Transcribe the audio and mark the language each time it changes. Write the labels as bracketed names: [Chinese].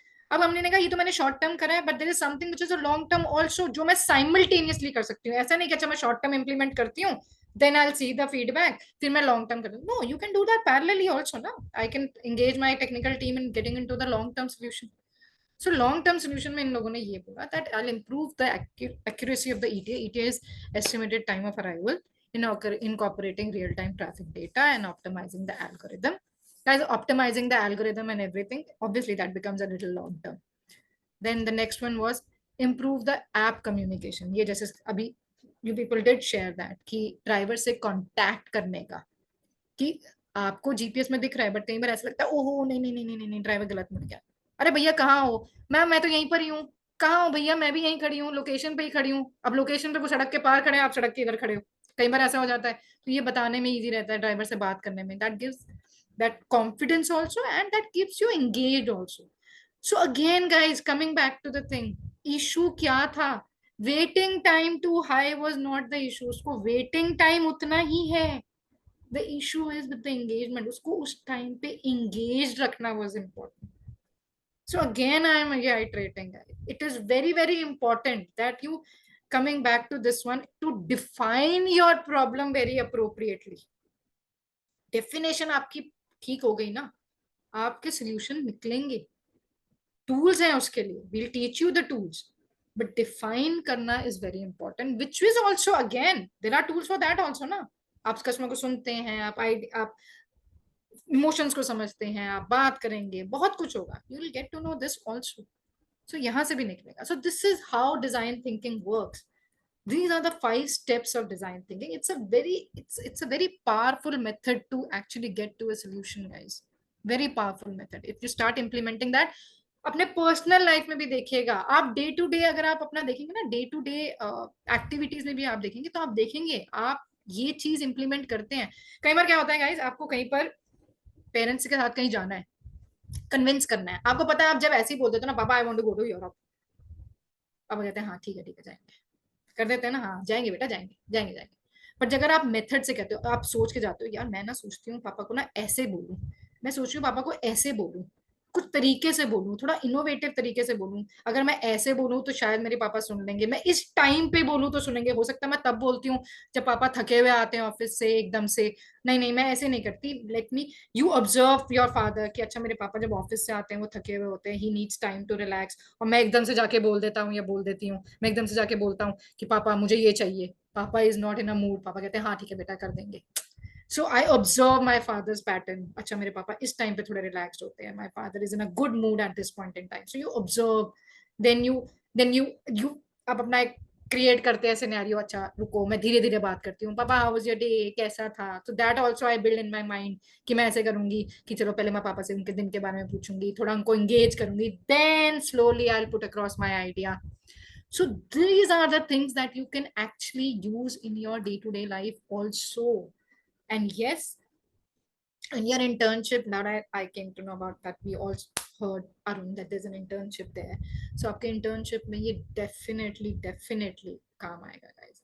[Hindi] अब हमने कहा ये तो मैंने शॉर्ट टर्म करा है, [English] but there is something which is a long term also, [Hindi] जो मैं साइमल्टेनियसली कर सकती हूँ। ऐसा नहीं कि अच्छा मैं शॉर्ट टर्म इंप्लीमेंट करती हूँ, [English] then I will see the feedback, [Hindi] फिर मैं लॉन्ग टर्म करूँ। [English] No, you can do that parallelly also ना। I can engage my technical team in getting into the long term solution. So long term solution [Hindi] में इन लोगों ने ये बोला [English] That I will improve the accuracy of the ETA. ETA is estimated time of arrival in incorporating real-time traffic data and optimizing the algorithm. Guys, optimizing the algorithm and everything, obviously that becomes a little long term. Then the next one was improve the app communication. [Hindi] ये जैसे अभी [English] you people did share that [Hindi] कि driver से contact करने का, कि आपको GPS में दिख रहा है बट कई बार ऐसा लगता है ओहो नहीं नहीं नहीं नहीं नहीं ड्राइवर गलत मिल गया, अरे भैया कहाँ हो, मैं तो यहीं पर ही हूँ, कहाँ हो भैया, मैं भी यहीं खड़ी हूँ, लोकेशन पे ही खड़ी हूँ। अब लोकेशन पे वो सड़क के पार खड़े हैं, आप सड़क के इधर खड़े हो, कई बार ऐसा हो जाता है, तो ये बताने में इजी रहता है ड्राइवर से बात करने में, [English] That gives that confidence also and that keeps you engaged also. So again guys, coming back to the thing, issue [Hindi] क्या था, [English] waiting time too high was not the issue, [Hindi] उसको waiting time उतना ही है, [English] the issue is with the engagement, [Hindi] उसको उस time पे engaged रखना [English] was important. So again, I am reiterating, it is very, very important that you, coming back to this one, to define your problem very appropriately. [Hindi] Definition आपकी ठीक हो गई ना, आपके solution निकलेंगे. [English] Tools [Hindi] हैं उसके लिए, [English] we'll teach you the tools, but define करना is very important, which is also, again, there are tools for that also ना. [Hindi] आप कस्टमर को सुनते हैं, आप इमोशंस को समझते हैं, आप बात करेंगे, बहुत कुछ होगा. [English] You will get to know this also. [Hindi] So यहाँ से भी निकलेगा. [English] So this is how design thinking works. These are the 5 steps of design thinking. It's a very powerful method to actually get to a solution, guys. Very powerful method. If you start implementing that, [Hindi] अपने personal life में भी देखिएगा आप, day to day अगर आप अपना देखेंगे ना, डे टू डे एक्टिविटीज में भी आप देखेंगे, तो आप देखेंगे आप ये चीज इंप्लीमेंट करते हैं. कई बार क्या होता है गाइस, आपको कहीं पर पेरेंट्स के साथ कहीं जाना है, कन्विंस करना है, आपको पता है आप जब ऐसे ही बोल देते हो ना, पापा [English] I want to go to Europe, [Hindi] पापा कहते हैं हाँ ठीक है जाएंगे, कर देते हैं ना, हाँ जाएंगे बेटा जाएंगे. बट अगर आप मेथड से कहते हो, आप सोच के जाते हो, यार मैं ना सोचती हूँ पापा को ना ऐसे बोलूं, मैं सोच रही हूँ पापा को ऐसे बोलूं, कुछ तरीके से बोलूं, थोड़ा इनोवेटिव तरीके से बोलूं, अगर मैं ऐसे बोलूं तो शायद मेरे पापा सुन लेंगे, मैं इस टाइम पे बोलूं तो सुनेंगे, हो सकता है मैं तब बोलती हूँ जब पापा थके हुए आते हैं ऑफिस से एकदम से. नहीं मैं ऐसे नहीं करती. Let मी, you observe your father कि अच्छा मेरे पापा जब ऑफिस से आते हैं वो थके हुए होते हैं, [English] he needs time to relax, [Hindi] और मैं एकदम से जाके बोल देता हूँ या बोल देती हूँ, मैं एकदम से जाके बोलता हूँ कि पापा मुझे ये चाहिए, [English] पापा is not in a mood, [Hindi] पापा कहते हैं हाँ ठीक है बेटा कर देंगे. [English] So I observe my father's pattern. [Hindi] अच्छा मेरे पापा इस टाइम पे थोड़े रिलैक्स्ड होते हैं. [English] My father is in a good mood at this point in time. So you observe, then you [Hindi] आप अपना एक क्रिएट करते हैं सिनेरियो. अच्छा रुको मैं धीरे धीरे बात करती हूँ, पापा [English] how was your day, [Hindi] कैसा था. तो [English] that also I build in my mind [Hindi] कि मैं ऐसे करूंगी कि चलो पहले मैं पापा से उनके दिन के बारे में पूछूंगी, थोड़ा उनको एंगेज करूंगी, [English] Then slowly I will put across my idea. So these are the things that you can actually use in your day-to-day life also. And yes, in your internship, now I came to know about that, we also heard Arun that there's an internship there. [Hindi] So आपके internship में ये definitely काम आएगा guys.